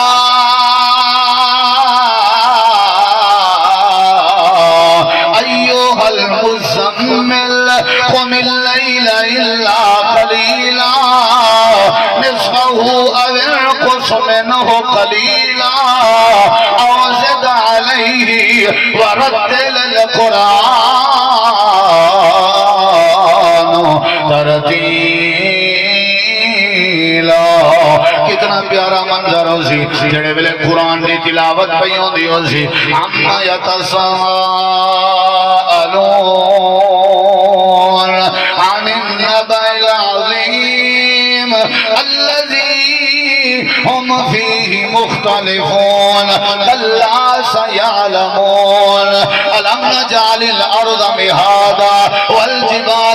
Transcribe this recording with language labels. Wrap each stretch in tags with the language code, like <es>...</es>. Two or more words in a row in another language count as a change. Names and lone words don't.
<ar>ایوہ المزمل قم اللیل الا قلیلا نصفہ او انقص منہ قلیلا او زد علیہ ورتل القرآن ترتیلا</ar> <skr>کتنا پیارا منظر ہو سی جڑے ویلے قرآن دی تلاوت پئی ہوندی ہو سی عما</skr> <ar>یتساءلون عن النبأ العظیم الذی هم فیہ مختلفون کلا سیعلمون الم نجعل الارض مہادا والجبال</ar>